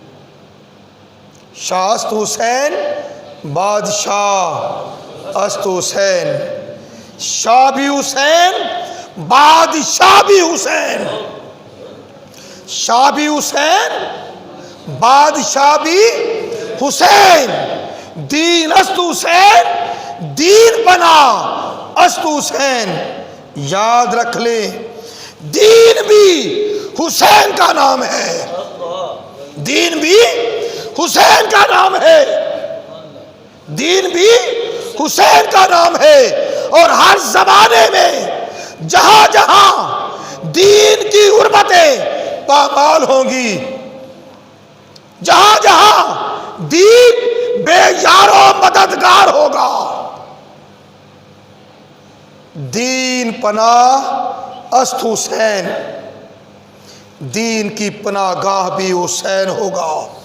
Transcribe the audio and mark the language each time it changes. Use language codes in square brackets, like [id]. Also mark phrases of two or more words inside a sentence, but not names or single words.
[fa] شاہ است حسین بادشاہ است حسین، [ur] شاہ بھی حسین بادشاہ بھی حسین، شاہ بھی حسین بادشاہ بھی حسین، [fa] دین است حسین دین بنا است حسین۔ [ur] یاد رکھ لیں دین بھی حسین کا نام ہے، دین بھی حسین کا نام ہے، دین بھی حسین کا نام ہے، اور ہر زمانے میں جہاں جہاں دین کی غربتیں پامال ہوں گی، جہاں جہاں دین بے یار و مددگار ہوگا، [fa] دین پناہ است حسین، [ur] دین کی پناہ گاہ بھی حسین ہوگا،